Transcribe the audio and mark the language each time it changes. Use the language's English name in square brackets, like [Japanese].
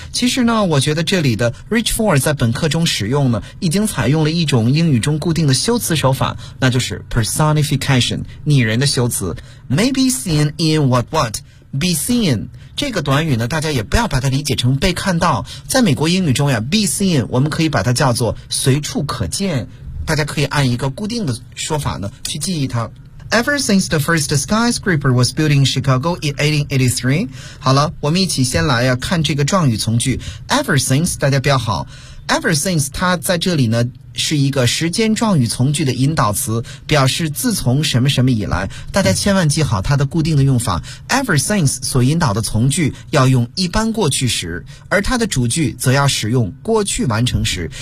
[Chinese] 其实呢，我觉得这里的 [English] reach for [Chinese] 在本课中使用呢，已经采用了一种英语中固定的修辞手法，那就是 personification， 拟人的修辞。 [English] may be seen in what what be seen [Chinese] 这个短语呢，大家也不要把它理解成被看到。在美国英语中呀， [English] be seen [Chinese] 我们可以把它叫做随处可见，大家可以按一个固定的说法呢去记忆它。 [English] Ever since the first skyscraper was built in Chicago in 1883. [Chinese] 好了，我们一起先来看这个状语从句。 [English] Ever since, [Chinese] 大家标好。Ever since, 它在这里呢，是一个时间状语从句的引导词，表示自从什么什么以来。大家千万记好它的固定的用法。 [English] Ever since [Chinese] 所引导的从句要用一般过去时，而它的主句则要使用过去完成时。